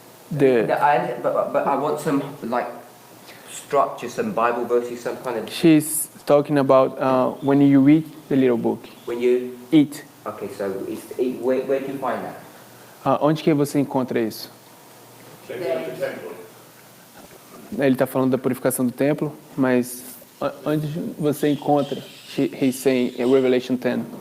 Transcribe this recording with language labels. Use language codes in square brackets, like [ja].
[en] But I want some like structure, some Bible verses, some kind of She's talking about when you read the Little Book. when you. It. Okay, so where do you find that? [pt] Onde que você encontra isso? [en] Checking out the temple. [pt] Ele está falando da purificação do templo, mas onde você encontra? [en] He's saying in Revelation 10.